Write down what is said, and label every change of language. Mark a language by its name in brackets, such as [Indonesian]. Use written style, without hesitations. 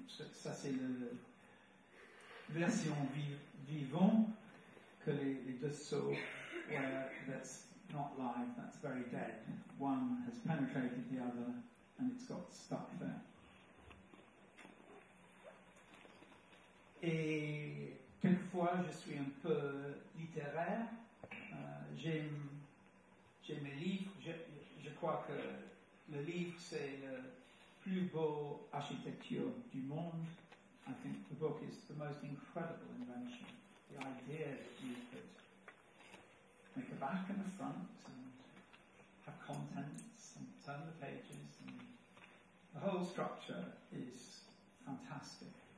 [French] Ça, c'est la version vivant que les 2 sauts, [English] where that's not live, that's very dead. One has penetrated the other, and it's got stuck there. [French] Et quelquefois, je suis un peu littéraire. J'aime mes livres. Je crois que le livre, c'est la plus beau architecture du monde. [English] I think the book is the most incredible invention. The idea that you could make a back and a front and have contents and turn the pages, and the whole structure is fantastic.